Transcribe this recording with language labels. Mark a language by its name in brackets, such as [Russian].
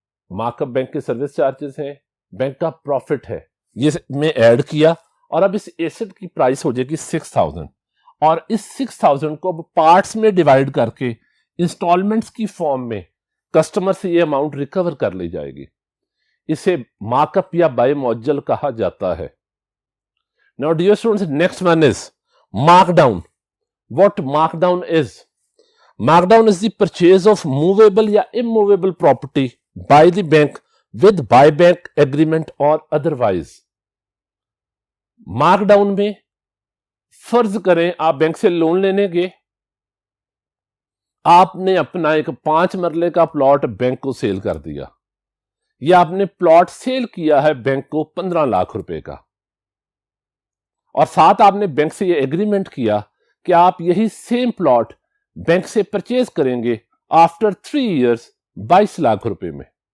[Urdu] Mark up bank کے service charges ہیں, bank کا پروفٹ ہے, یہ میں ایڈ کیا اور اب اس ایسٹ کی پرائس ہو جائے گی 6,000 اور اس 6,000 کو اب پارٹس میں ڈیوائیڈ کر کے انسٹالمنٹس کی فارم میں کسٹمر سے یہ اماؤنٹ ریکور کر لی جائے گی. اسے مارک اپ یا بے معجل کہا جاتا ہے. [English] Now dear students, next one is mark down. What mark down is? Mark down is the purchase of movable یا immovable property by the bank with buyback agreement or otherwise. [Urdu] Mark down میں فرض کریں آپ bank سے loan لینے گئے, آپ نے اپنا ایک 5 مرلے کا پلاٹ بینک کو سیل کر دیا یا آپ نے پلاٹ سیل کیا ہے بینک کو 15 لاکھ روپے کا اور ساتھ آپ نے بینک سے یہ ایگریمنٹ کیا کہ آپ یہی سیم پلاٹ بینک سے پرچیز کریں گے آفٹر 3 ایئرز 22 لاکھ روپے میں.